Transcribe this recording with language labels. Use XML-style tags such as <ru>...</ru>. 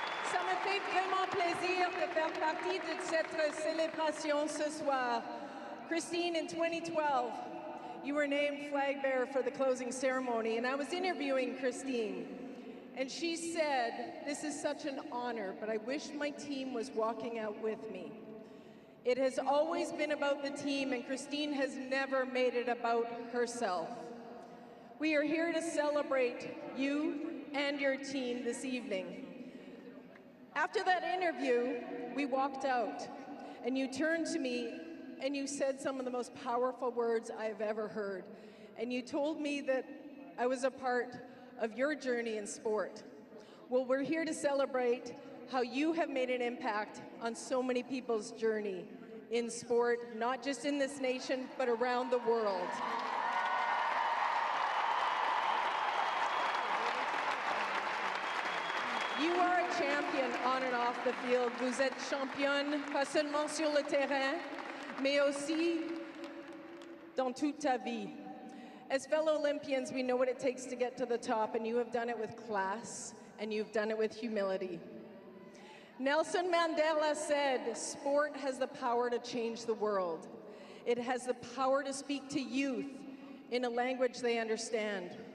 <fr>Ça me fait vraiment plaisir de faire partie de cette célébration ce soir.</fr> <en>Christine, in 2012, you were named flag bearer for the closing ceremony, and I was interviewing Christine. And she said, "This is such an honor, but I wish my team was walking out with me." It has always been about the team, and Christine has never made it about herself. We are here to celebrate you and your team this evening. After that interview, we walked out, and you turned to me and you said some of the most powerful words I've ever heard. And you told me that I was a part of your journey in sport. Well, we're here to celebrate how you have made an impact on so many people's journey in sport, not just in this nation, but around the world. You are a champion on and off the field.</en> <fr>Vous êtes championne, pas seulement sur le terrain, mais aussi dans toute ta vie.</fr> <en>As fellow Olympians, we know what it takes to get to the top, and you have done it with class, and you've done it with humility. Nelson Mandela said, "Sport has the power to change the world. It has the power to speak to youth in a language they understand."</en>